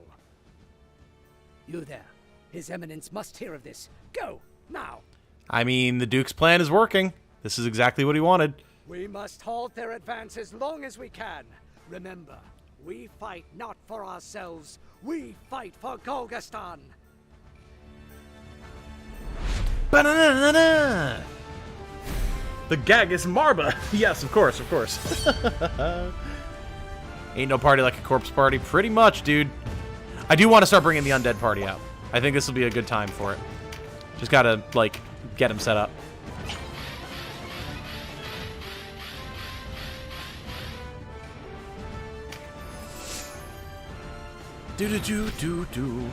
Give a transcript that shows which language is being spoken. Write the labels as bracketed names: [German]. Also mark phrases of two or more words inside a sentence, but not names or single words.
[English] You there. His Eminence must hear of this. Go, now! I mean, the Duke's plan is working. This is exactly what he wanted. We must halt their advance as long as we can. Remember, we fight not for ourselves. We fight for Golgastan. Ba-na-na-na-na! The Gagus Marba! Yes, of course, of course. Ain't no party like a corpse party. Pretty much, dude. I do want to start bringing the undead party out. I think this will be a good time for it. Just gotta, like, get him set up. Do-do-do-do-do.